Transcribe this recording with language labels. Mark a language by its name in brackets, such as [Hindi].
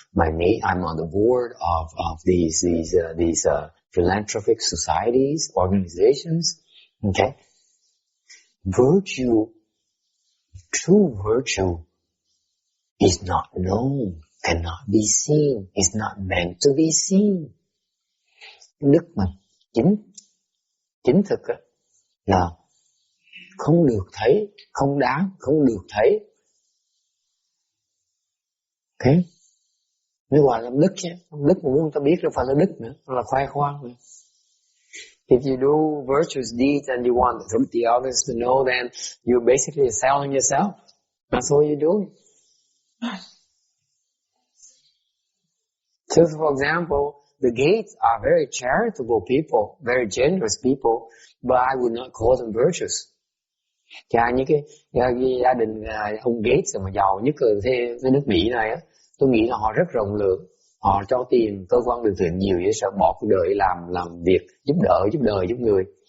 [English] I'm on the board of these philanthropic societies, organizations. Okay. True virtue is not known, cannot be seen, is not meant to be seen. [Vietnamese] Đức mà chính thực là không được thấy, không đáng, không được thấy. Ok? Mới gọi là đức chứ. Đức mà muốn ta biết đâu phải là đức nữa, là khoe khoang nữa. [English] If you do virtuous deeds and you want the others to know, then you're basically selling yourself. That's what you're doing. So, for example, the Gates are very charitable people, very generous people, but I would not call them virtuous. [Vietnamese] Những cái gia đình ông Gates mà giàu nhất ở thế nước Mỹ này á, tôi nghĩ là họ rất rộng lượng. Họ cho tiền cơ quan từ thiện nhiều vậy, sao bỏ cuộc đời làm việc giúp đời giúp người.